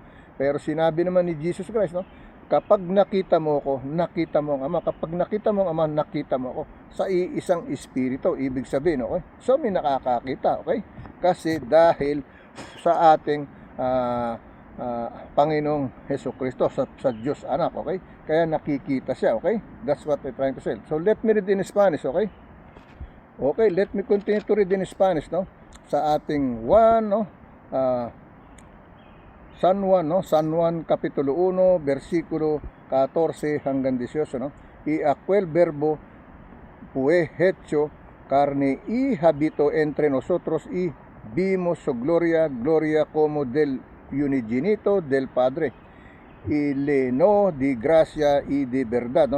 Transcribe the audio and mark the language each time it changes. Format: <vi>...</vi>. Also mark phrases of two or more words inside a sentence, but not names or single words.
<tl>Pero sinabi naman ni Jesus Christ, no? Kapag nakita mo ko, nakita mo ang Ama. Kapag nakita mo ang Ama, nakita mo ako. Sa iisang espiritu, ibig sabihin, okay? So, may nakakakita, okay? Kasi dahil sa ating Panginoong Jesucristo, sa Diyos Anak, okay? Kaya nakikita siya, okay?</tl> <en>That's what I'm trying to say. So, let me read in Spanish, okay? Okay, let me continue to read in Spanish, no?</en> <tl>Sa ating San Juan kapitulo 1 versikulo 14 hanggang 18, no?</tl> <es>Y aquel verbo fue hecho carne y habitó entre nosotros y vimos su gloria como del unigénito del Padre, y lleno de gracia y de verdad, no?</es>